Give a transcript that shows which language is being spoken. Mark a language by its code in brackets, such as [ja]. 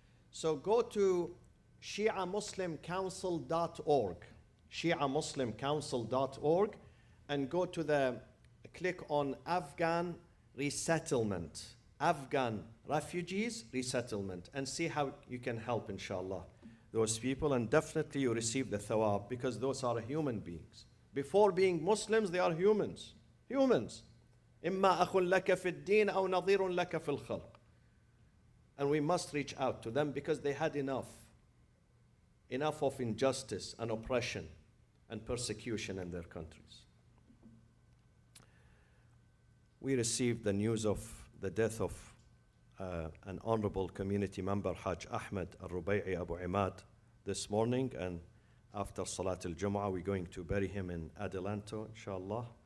[en] So go to ShiaMuslimCouncil.org, ShiaMuslimCouncil.org, and go to click on Afghan resettlement, Afghan refugees resettlement, and see how you can help, inshallah, those people. And definitely you receive the thawab, because those are human beings. Before being Muslims, they are humans. Humans. [ar] إِمَّا أَخٌ لَكَ فِي الدِّينِ أَوْ نَظِيرٌ لَكَ فِي الْخَلْقِ. [en] And we must reach out to them because they had enough of injustice and oppression and persecution in their countries. We received the news of the death of an honorable community member, Hajj Ahmed Al-Rubay'i Abu Imad, this morning, and after Salat al-Jum'ah, we're going to bury him in Adelanto, inshallah.